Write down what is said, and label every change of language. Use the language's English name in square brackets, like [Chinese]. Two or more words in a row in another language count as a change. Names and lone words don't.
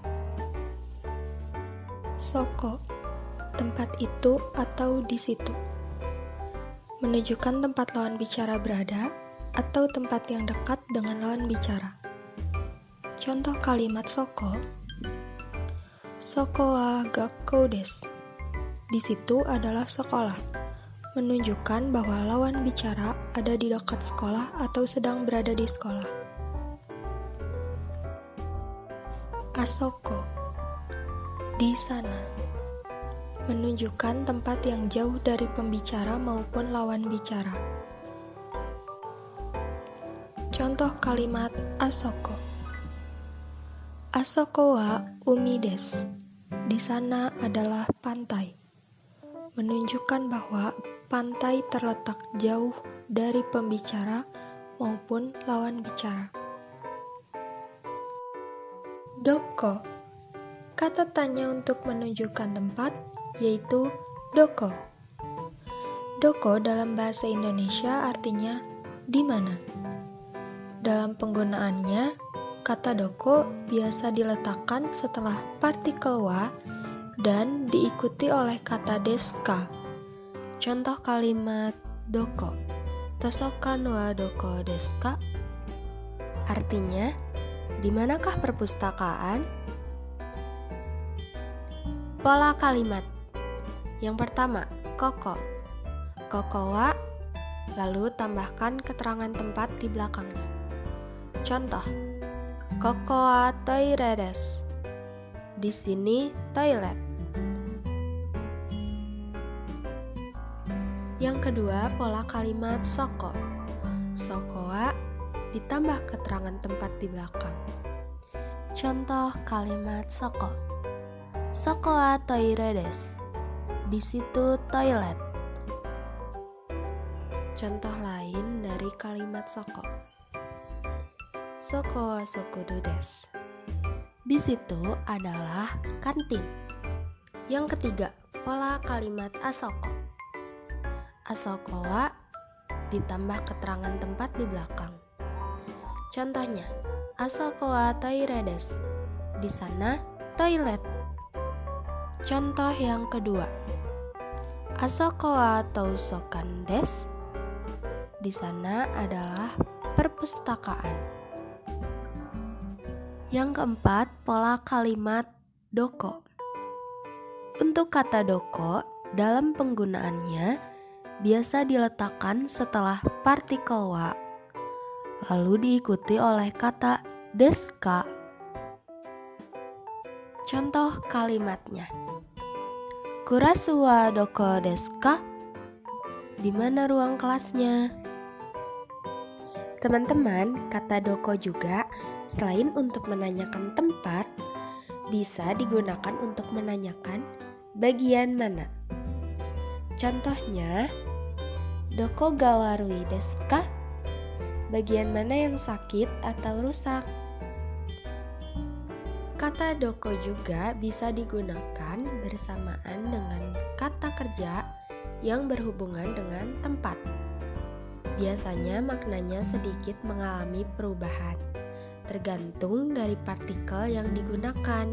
[Indonesian] Soko, tempat itu atau di situ, menunjukkan tempat lawan bicara berada atau tempat yang dekat dengan lawan bicara. Contoh kalimat soko, [Japanese] そこは学校です. [Indonesian] Di situ adalah sekolah, menunjukkan bahwa lawan bicara ada di dekat sekolah atau sedang berada di sekolah. Asoko, di sana, menunjukkan tempat yang jauh dari pembicara maupun lawan bicara. Contoh kalimat asoko, [Japanese] あそこは海です. [Indonesian] Di sana adalah pantai, menunjukkan bahwa pantai terletak jauh dari pembicara maupun lawan bicara. Doko, kata tanya untuk menunjukkan tempat yaitu doko. Doko dalam bahasa Indonesia artinya di mana. Dalam penggunaannya, kata doko biasa diletakkan setelah partikel wa dan diikuti oleh kata deska. Contoh kalimat doko, [Japanese] 図書館はどこですか? [Indonesian] Artinya, di manakah perpustakaan? Pola kalimat. Yang pertama, koko. [Japanese] ここは, [Indonesian] lalu tambahkan keterangan tempat di belakangnya. Contoh, [Japanese] ここはトイレです. [Indonesian] Di sini toilet. Yang kedua, pola kalimat soko. [Japanese] そこは [Indonesian] ditambah keterangan tempat di belakang. Contoh kalimat soko. [Japanese] そこはトイレです. [Indonesian] Di situ toilet. Contoh lain dari kalimat soko. [Japanese] そこは食堂です. [Indonesian] Di situ adalah kantin. Yang ketiga, pola kalimat asoko. [Japanese] あそこは [Indonesian] ditambah keterangan tempat di belakang. Contohnya, [Japanese] あそこはトイレです. [Indonesian] Di sana toilet. Contoh yang kedua, [Japanese] あそこは図書館です. [Indonesian] Di sana adalah perpustakaan. Yang keempat, pola kalimat doko. Untuk kata doko, dalam penggunaannya biasa diletakkan setelah partikel wa, lalu diikuti oleh kata deska. Contoh kalimatnya, [Japanese] クラスはどこですか? [Indonesian] Di mana ruang kelasnya? Teman-teman, kata doko juga selain untuk menanyakan tempat, bisa digunakan untuk menanyakan bagian mana. Contohnya, [Japanese] どこが悪いですか? [Indonesian] Bagian mana yang sakit atau rusak? Kata doko juga bisa digunakan bersamaan dengan kata kerja yang berhubungan dengan tempat. Biasanya maknanya sedikit mengalami perubahan, tergantung dari partikel yang digunakan.